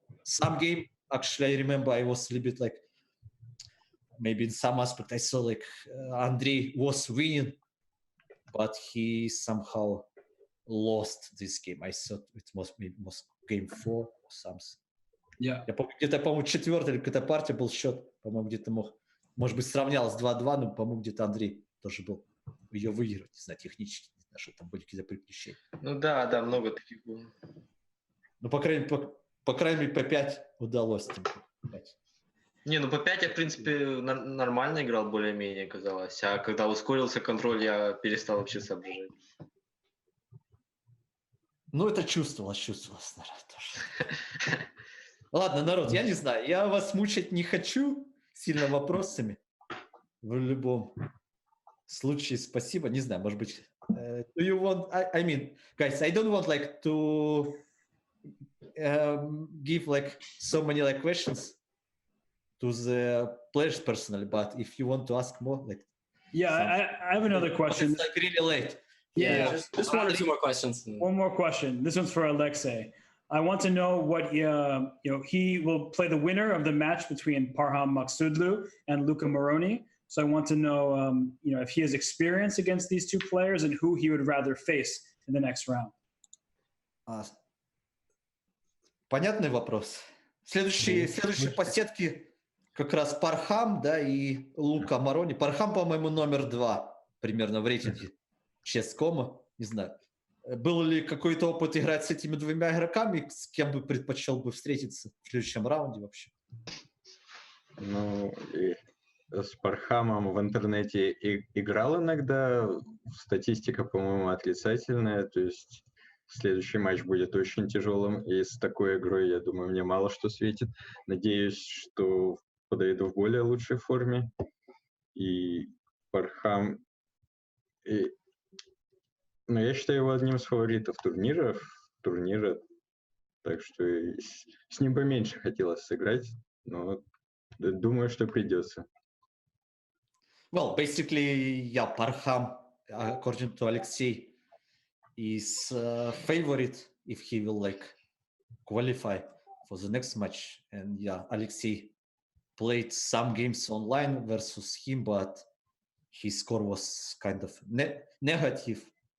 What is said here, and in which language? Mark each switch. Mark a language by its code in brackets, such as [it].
[en] Some game actually I remember I was a little bit like maybe in some aspect I saw like Andrey was winning, but he somehow lost this game. I thought it was game 4 or something. Yeah. [ru] Я помню, где-то, по-моему, 4-я или какая-то партия был счет, по-моему, где-то может быть, сравнялось 2-2, но, по-моему, где-то Андрей тоже был ее выиграть, не знаю, технически, не знаю, что там были какие-то приключения. Ну да, много таких было. Ну, по крайней мере, по 5 удалось. Не, ну по 5 я, в принципе, нормально играл, более-менее, казалось. А когда ускорился контроль, я перестал вообще соображать. Ну, это чувствовалось, наверное, тоже. Ладно, народ, я не знаю, я вас мучить не хочу сильно вопросами. В любом случае, спасибо. Не знаю, может быть, [en] do you want, I mean, guys, I don't want like to give like so many like questions to the players personally, but if you want to ask more, like, Yeah, I have another question. it's like really late. Yeah, just one or two more questions. One more question. This one's for Alexey. I want to know what he will play the winner of the match between Parham Maksudlu and Luca Moroni. So I want to know, if he has experience against these two players and who he would rather face in the next round. [ru] Понятный вопрос. Следующие по сетке как раз Пархам, да, и Лука Морони. Пархам, по-моему, номер 2 примерно в рейтинге Chess.com. Не знаю. Был ли какой-то опыт играть с этими двумя игроками? С кем бы предпочел бы встретиться в следующем раунде вообще? Ну, и с Пархамом в интернете играл иногда. Статистика, по-моему, отрицательная. То есть следующий матч будет очень тяжелым. И с такой игрой, я думаю, мне мало что светит. Надеюсь, что подойду в более лучшей форме. И Пархам... Но я считаю его одним из фаворитов турнира. Так что с ним поменьше хотелось сыграть. Но думаю, что придется. [en] Well, basically, yeah, Parham, according to Alexey, is favorite if he will like qualify for the next match. And yeah, Alexey played some games online versus him, but his score was kind of negative.